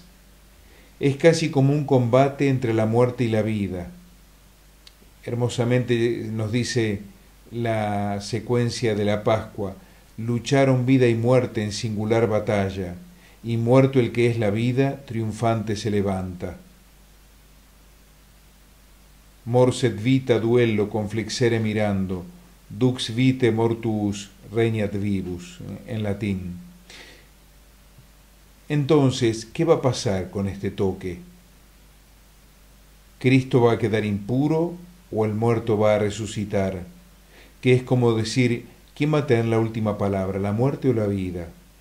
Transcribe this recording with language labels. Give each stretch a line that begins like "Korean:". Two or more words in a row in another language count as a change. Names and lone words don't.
Spanish: Es casi como un combate entre la muerte y la vida. Hermosamente nos dice la secuencia de la Pascua, lucharon vida y muerte en singular batalla, y muerto el que es la vida, triunfante se levanta.
Latin: Morset vita duello conflixere mirando, dux vitae mortuus regnat vivus,
Spanish: en latín. Entonces, ¿qué va a pasar con este toque? ¿Cristo va a quedar impuro o el muerto va a resucitar? Que es como decir, ¿quién va a tener la última palabra, la muerte o la vida?